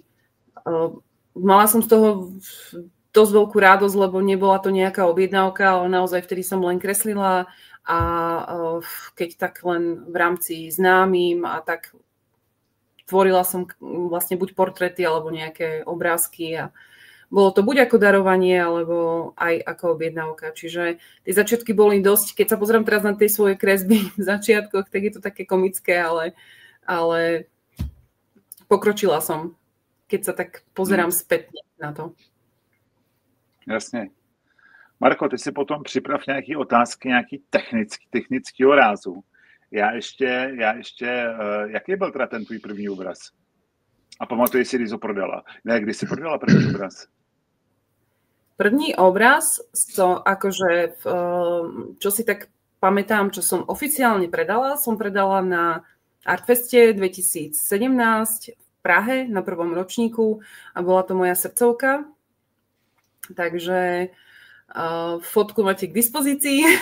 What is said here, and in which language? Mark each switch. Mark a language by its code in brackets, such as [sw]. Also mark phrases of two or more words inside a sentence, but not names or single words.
[sk] Mala som z toho dosť veľkú radosť, lebo nebola to nejaká objednávka, ale naozaj vtedy som len kreslila a keď tak len v rámci známym a tak tvorila som vlastne buď portréty alebo nejaké obrázky a bolo to buď ako darovanie, alebo aj ako objednávka. Čiže tie začiatky boli dosť, keď sa pozriem teraz na tie svoje kresby v začiatkoch, tak je to také komické, ale pokročila som, keď sa tak pozerám spätne na to. [cs] Jasně. Marko, ty si potom připrav nějaké otázky, nějaký technického rázu. Já ještě, jaký byl teda ten tvůj první obraz? A pamatuješ si, když ho prodala? Ne, když si prodala první obraz? První obraz, [sk] čo si tak pamätám, čo som oficiálne predala, som predala na Artfeste 2017 v Prahe na 1. ročníku a bola to moja srdcovka. Takže fotku máte k dispozícii.